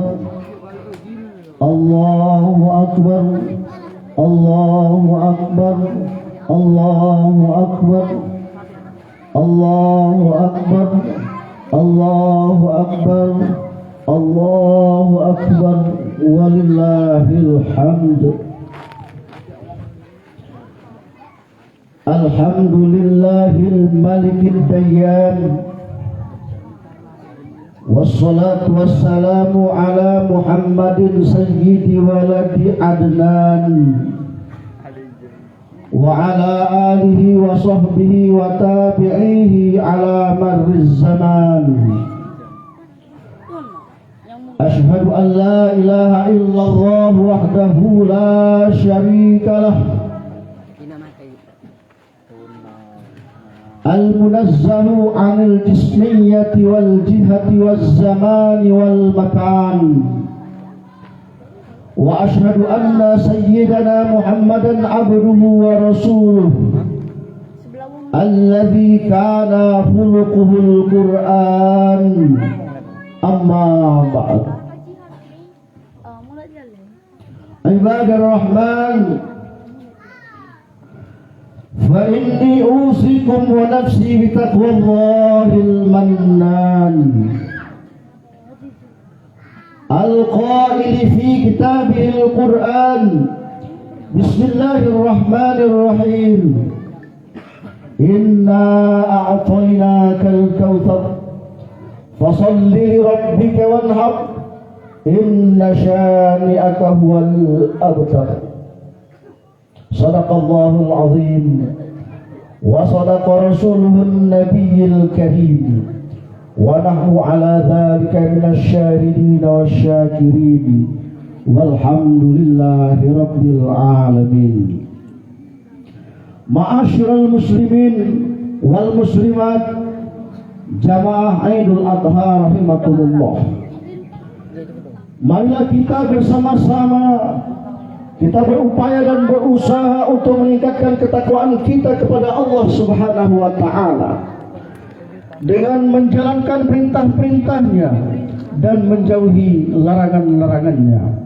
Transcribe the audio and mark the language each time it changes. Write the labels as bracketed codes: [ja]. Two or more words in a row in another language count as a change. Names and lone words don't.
[ar] الله أكبر الله أكبر الله أكبر الله أكبر الله أكبر الله أكبر ولله الحمد. الحمد لله الملك الديان, والصلاة والسلام على محمد سيد ولد عدنان وعلى آله وصحبه وتابعيه على مر الزمان. أشهد أن لا إله إلا الله وحده لا شريك له المنزه عن الجسمية والجهة والزمان والمكان. وأشهد أن سيدنا محمدا عبده ورسوله الذي كان خلقه القرآن. أما بعد. عباد الرحمن فإني أوصيكم ونفسي بتقوى الله المنان القائل في كتابه القرآن. بسم الله الرحمن الرحيم إنا أعطيناك الكوثر فصل لربك وانحر إن شانئك هو الأبتر. صدق الله العظيم وصدق رسوله النبي الكريم ونحن على ذلك من الشاهدين والشاكرين والحمد لله رب العالمين. معاشر المسلمين والمسلمات جماعة عيد الأضحى رحمكم الله. [id] Marilah kita bersama-sama kita berupaya dan berusaha untuk meningkatkan ketakwaan kita kepada Allah [ar] سبحانه وتعالى [id] dengan menjalankan perintah-perintahnya dan menjauhi larangan-larangannya.